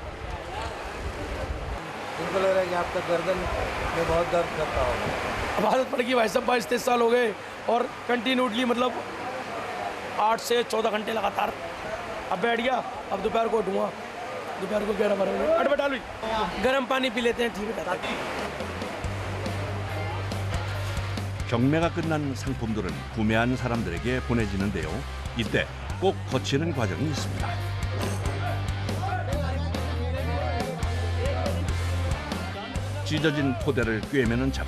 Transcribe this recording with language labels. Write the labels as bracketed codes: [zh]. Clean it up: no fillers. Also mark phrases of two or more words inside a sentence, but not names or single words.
[hi] इनको लग रहा है कि आपका गर्दन में बहुत दर्द करता होगा। अब आदत पड़ गई भाई साहब, 22-23 साल हो गए और कंटिन्यूटली मतलब 8 से 14 घंटे लगातार। अब बैठ गया, अब दोपहर को उठूंगा, दोपहर को 11-12 बजे अट बैठा लो, गर्म पानी पी लेते हैं, ठीक है। [ko] 경매가 끝난 상품들은 구매한 사람들에게 보내지는데요. 이때 꼭 거치는 과정이 있습니다. 찢어진 포대를 꿰매는 작업.